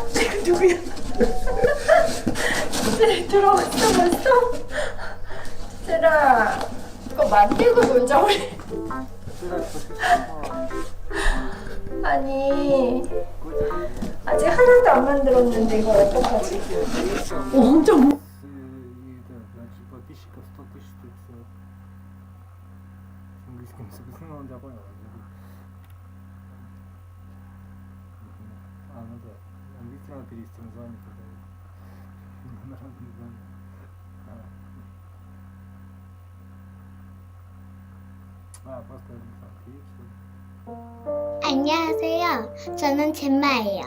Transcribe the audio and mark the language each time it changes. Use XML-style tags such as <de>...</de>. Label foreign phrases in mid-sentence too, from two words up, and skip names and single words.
<ko>누구야? 들어왔어 벌써? 꽂아버려. 아니 아직 하나도 안 만들었는데 이거 어떡하지? 엄청</ko> <ru>подписчиков 100 тысяч тут с английским языком он понял. Ну да. Английский надо перевести название тогда. Народное название. просто</ru> <ko>안녕하세요. 저는 젠마예요.</ko>